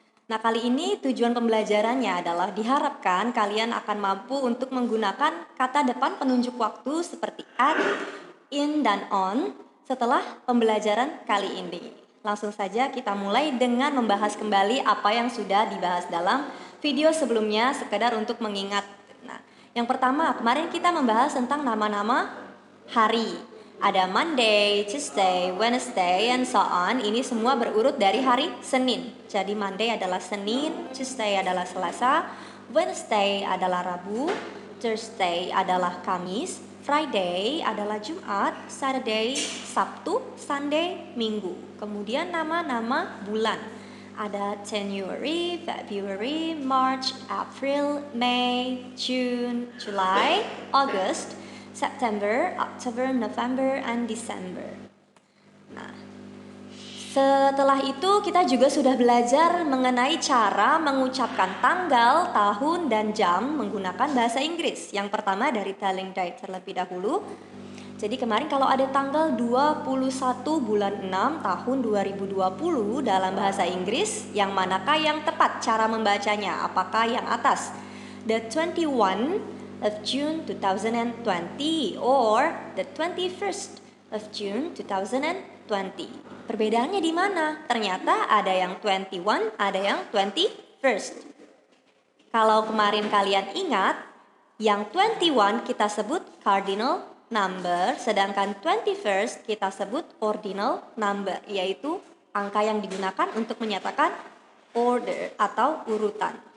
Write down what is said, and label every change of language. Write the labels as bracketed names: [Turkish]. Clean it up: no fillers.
[Indonesian] Nah, kali ini tujuan pembelajarannya adalah diharapkan kalian akan mampu untuk menggunakan kata depan penunjuk waktu seperti at, in, dan on setelah pembelajaran kali ini. Langsung saja kita mulai dengan membahas kembali apa yang sudah dibahas dalam video sebelumnya sekedar untuk mengingat. Nah, yang pertama kemarin kita membahas tentang nama-nama hari. Ada [English] Monday, Tuesday, Wednesday, and so on. [Indonesian] Ini semua berurut dari hari Senin. Jadi Monday adalah Senin, Tuesday adalah Selasa, Wednesday adalah Rabu, Thursday adalah Kamis, Friday adalah Jumat, Saturday Sabtu, Sunday Minggu. Kemudian nama-nama bulan. Ada [English] January, February, March, April, May, June, July, August, September, October, November, and December. [Indonesian] Nah, setelah itu kita juga sudah belajar mengenai cara mengucapkan tanggal, tahun, dan jam menggunakan bahasa Inggris. Yang pertama dari telling date terlebih dahulu. Jadi kemarin kalau ada tanggal 21 bulan 6 tahun 2020 dalam bahasa Inggris, yang manakah yang tepat cara membacanya? Apakah yang atas? [English] The 21 of June 2020 or the 21st of June 2020. [Indonesian] Perbedaannya di mana? Ternyata ada yang 21, ada yang 21st. Kalau kemarin kalian ingat, yang 21 kita sebut cardinal number, sedangkan 21st kita sebut ordinal number, yaitu angka yang digunakan untuk menyatakan order atau urutan.